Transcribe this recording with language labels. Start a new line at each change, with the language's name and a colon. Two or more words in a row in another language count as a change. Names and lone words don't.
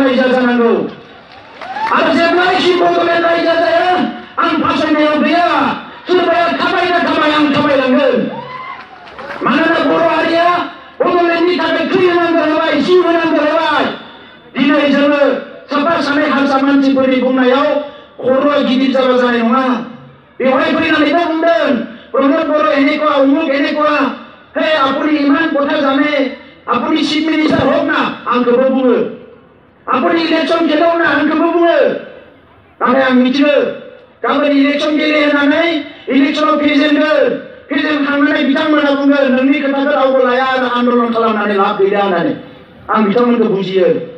Bodo: रायजो जानांगौ आरो जेब्लासिम बड'लेण्ड रायजो जाया आं फासायनायाव गैया सोरबाया थाबायना थाबाय आं थाबायलांगोन मानोना बर' हारिया बड'लेण्डनि थाखाय थै होनांगौ होबाय जिउ होनांगौ होबाय दिनै जोङो साफा सानै हारसा मानसिफोरनि बुंनायाव खर'आ गिदिर जाबा जानाय नङा बेवहाय फैनानैबो बुंदों प्रमोद बर' এনেকুৱা उमुक এনেকুৱা हे
Assamese: আপুনি ইমান কথা জানে আপুনি
English: chief minister
Assamese: হোক না
Bodo: आंखौबो बुङो আপুনি इलेक्शन गेलेव ना आंखौबो बुङो नाथाय आं मिथियो गाबोन इलेक्शन गेले होननानै इलेक्शनाव फेजेनखांनानै बिथांमोना बुंगोन नोंनि खोथाखौ रावबो लाया आरो आन्दलन खालामनानै लाब गैया होननानै आं बिथांमोनखौ बुजियो